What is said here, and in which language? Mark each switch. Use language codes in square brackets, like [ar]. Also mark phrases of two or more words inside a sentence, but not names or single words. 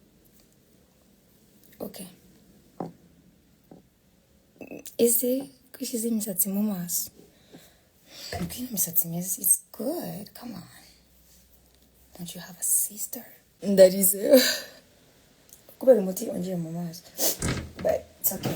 [rn] Okay. Ese kwishize imisatsi mu maso kwina imisatsi myiza [en] is good. Come on, don't you have a sister? [rn] Ndarize kubera umuti ongiye mu maso [en] but it's okay.